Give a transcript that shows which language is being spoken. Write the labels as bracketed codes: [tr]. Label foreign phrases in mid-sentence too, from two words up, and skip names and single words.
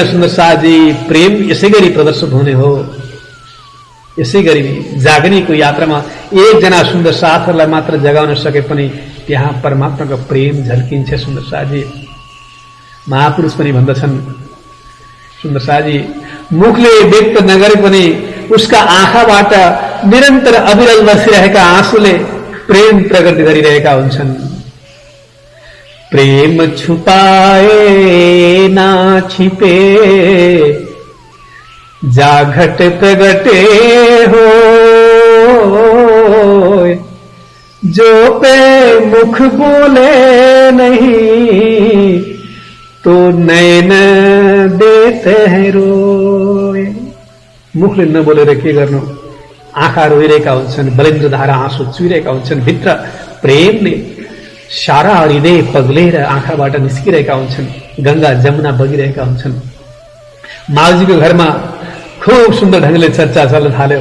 [ne] सुन्दर शाहजी, प्रेम यसै गरी प्रदर्शित हुने हो। यसै गरी जागनीको यात्रामा एकजना सुन्दर साथहरूलाई मात्र जगाउन सके पनि त्यहाँ परमात्माको प्रेम झल्किन्छ। सुन्दर शाहजी, महापुरुष पनि भन्दछन्, सुन्दर शाहजी, मुखले व्यक्त नगरे पनि उसका आँखाबाट निरन्तर अविरल बसिरहेका आँसुले प्रेम प्रकट गरिरहेका हुन्छन्। [hi] प्रेम छुपाए ना छिपे, जाघट प्रगटे हो, जो पे मुख बोले नहीं, तो नैन देते हैं रोए। [ne] मुखले नबोलेर के गर्नु, आँखा रोइरहेका हुन्छन्, बलेन्द्र धारा आँसु चुइरहेका हुन्छन्। भित्र प्रेमले सारा हृदय पग्लेर आँखाबाट निस्किरहेका हुन्छन्। गंगा जमुना बगिरहेका हुन्छन्। मावजीको घरमा खूब सुन्दर ढंगले चर्चा चल्न थाल्यो।